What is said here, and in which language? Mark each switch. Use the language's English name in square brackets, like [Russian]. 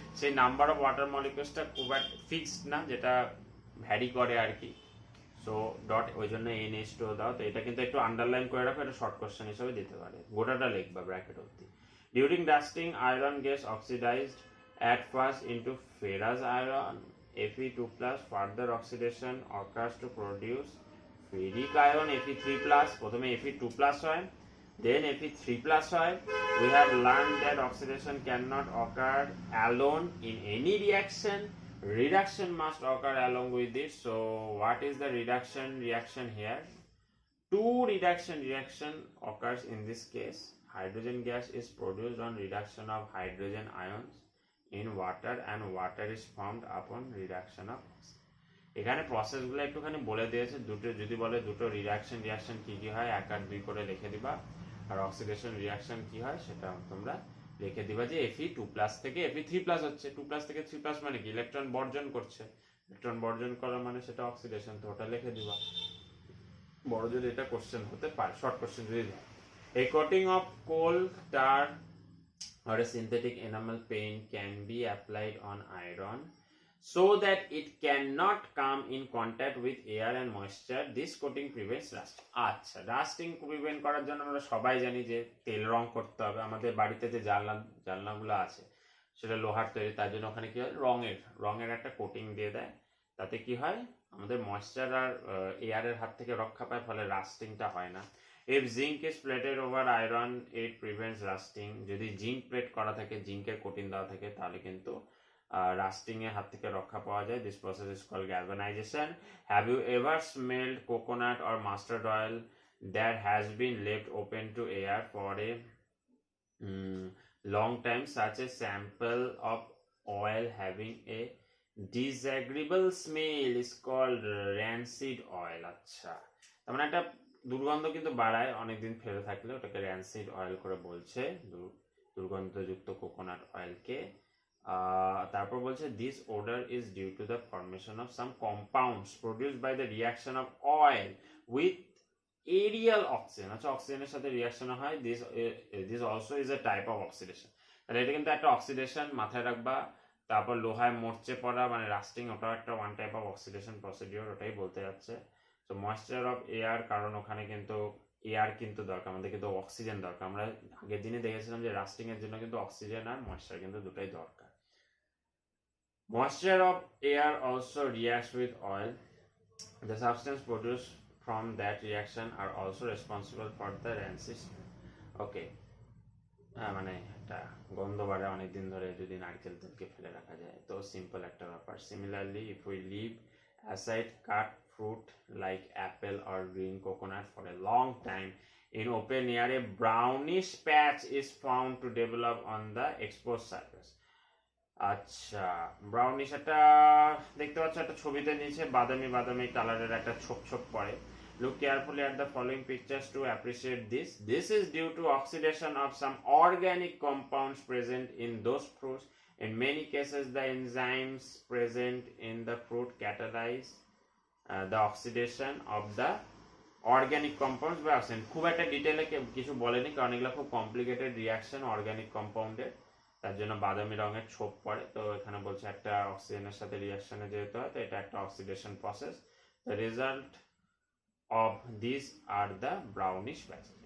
[Bangla] সেই number of water মলিকুলসটা খুব একটা ফিক্সড না, যেটা ভ্যারি করে আর কি। সো ডট, ওই জন্য NH2O দাও। তো এটা কিন্তু একটু আন্ডারলাইন করে রাখো, এটা শর্ট কোশ্চেন হিসেবে দিতে পারে, গোটাটা লিখবা ব্র্যাকেট অবধি। [English] During dusting, iron gets oxidized at first into ferrous iron, Fe2+. Further oxidation occurs to produce ferric iron, Fe3+. [Bangla] প্রথমে Fe2+ হয়, [English] then [Bangla] Fe3+ হয়। [English] We have learned that oxidation cannot occur alone in any reaction. Reduction must occur along with it. So, what is the reaction here? Two reaction occurs in this case. Hydrogen gas is produced on reduction of hydrogen ions in water and water is formed upon reduction of oxygen. [Bangla] এখানে প্রসেসগুলো একটুখানি বলে দিয়েছে, দুটো যদি বলে দুটো reaction কি কি হয় 1 আর 2 করে লিখে দিবা, আর অক্সিডেশন রিয়াকশন কি হয় সেটা তোমরা লিখে দিবা যে Fe2+ থেকে Fe3+ হচ্ছে, 2+ থেকে 3+ মানে কি ইলেকট্রন বর্জন করছে, ইলেকট্রন বর্জন করা মানে সেটা অক্সিডেশন, তো ওটা লিখে দিবা। বড় যদি এটা কোশ্চেন হতে পারে, শর্ট কোশ্চেন যদি হয়। [English] A coating of coal tar or a synthetic enamel paint can be applied on iron so that it cannot come in contact with air and moisture. This coating prevents rust. [Bangla] আচ্ছা, lasting prevent করার জন্য আমরা সবাই জানি যে তেল রং করতে হবে। আমাদের বাড়িতে যে জানলাগুলো আছে সেটা লোহার তৈরি, তার জন্য ওখানে কি হয় রঙের একটা কোটিং দিয়ে দেয়, তাতে কি হয় আমাদের ময়েশ্চার আর এয়ারের হাত থেকে রক্ষা পায়, ফলে রাস্টিংটা হয় না। [English] If zinc is plated over iron, it prevents rusting. [Bangla] যদি জিঙ্ক প্লেট করা থাকে, জিঙ্কের কোটিং দেওয়া থাকে, তাহলে কিন্তু রাস্টিং এর হাত থেকে রক্ষা পাওয়া যায়। [English] This process is called galvanization. Have you ever smelled coconut or mustard oil that has been left open to air for a long time? Such a sample of oil having a disagreeable smell is called rancid oil. [Bangla] আচ্ছা, তার মানে একটা দুর্গন্ধ কিন্তু বাড়ায় অনেকদিন ফেলে থাকলে, ওটাকে র্যান্সিড অয়েল করে বলছে, দুর্গন্ধযুক্ত কোকোনাট অয়েলকে। [English] তারপর বলছে this odour is due to the formation of some compounds produced by the reaction of oil with aerial oxygen. [Bangla] আচ্ছা, অক্সিজেনের সাথে রিয়াকশন হয়, [English] This also is a type of oxidation. [Bangla] তাহলে এটা কিন্তু একটা অক্সিডেশন, মাথায় রাখবা। তারপর লোহায় মরচে পড়া মানে রাস্টিং, ওটাও একটা [English] one type of oxidation procedure, [Bangla] ওটাই বলতে যাচ্ছে। তো [English] moisture of air, [Bangla] কারণ ওখানে কিন্তু এয়ার কিন্তু দরকার, আমাদের কিন্তু অক্সিজেন দরকার। আমরা আগের দিনে দেখেছিলাম যে রাস্টিং এর জন্য কিন্তু অক্সিজেন আর ময়েশ্চার কিন্তু দুটাই দরকার। [English] Moisture of air also reacts with oil. The substance produced from that reaction are also responsible for the rancid. [Bangla] ওকে, হ্যাঁ মানে একটা গন্ধ বাড়ে অনেকদিন ধরে যদি নারকেল তেলকে ফেলে রাখা যায়, তো সিম্পল একটা ব্যাপার। [English] Similarly if we leave aside cut fruit like apple or green coconut for a long time in open air, a brownish patch is found to develop on the exposed surface. [Bangla] আচ্ছা, brownish একটা দেখতে পাচ্ছ, একটা ছবিতে নিচে বাদামি বাদামি কালারের একটা ছোপ ছোপ পড়ে। [English] Look carefully at the following pictures to appreciate this. This is due to oxidation of some organic compounds present in those fruits. In many cases, the enzymes present in the fruit catalyze the oxidation of the organic compounds by oxygen. [Bangla] খুব একটা ডিটেইলে কিছু বলেনি, কারণ এগুলো খুব complicated reaction organic কম্পাউন্ডের, তার জন্য বাদামি রঙের ছোপ পড়ে। তো এখানে বলছে একটা অক্সিজেনের সাথে রিয়াকশনে যেতে হয়, তো এটা একটা oxidation process. [English] The result of this are the brownish patches.